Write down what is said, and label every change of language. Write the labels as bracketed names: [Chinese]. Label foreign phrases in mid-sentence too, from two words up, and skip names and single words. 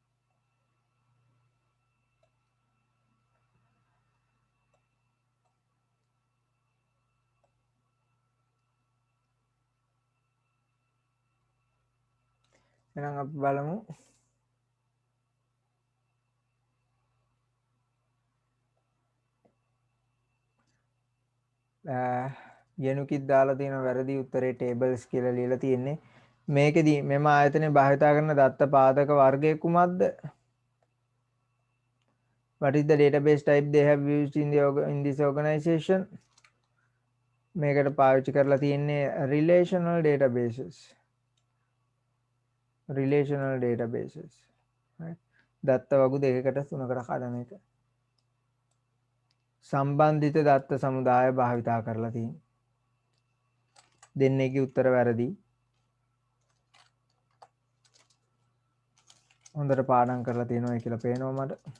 [Sinhala] එහෙනම් අපි බලමු යනුකිත් දාලා තියෙන වැරදි උත්තරේ tables කියලා ලියලා තියෙන්නේ මේකෙදි මෙම ආයතනයේ භාවිතා කරන දත්ත පාදක වර්ගය කුමක්ද [English] what is the database type they have used in this organization [Sinhala] මේකට පාවිච්චි කරලා තියෙන්නේ [English] relational databases [Sinhala] right දත්ත වගු දෙකකට තුනකට කඩන එක සම්බන්ධිත දත්ත සමුදාය භාවිතා කරලා තියෙන්නේ දෙන්නේගේ උත්තර වැරදි හොඳට පාඩම් කරලා තියෙනවා කියලා පේනවා මට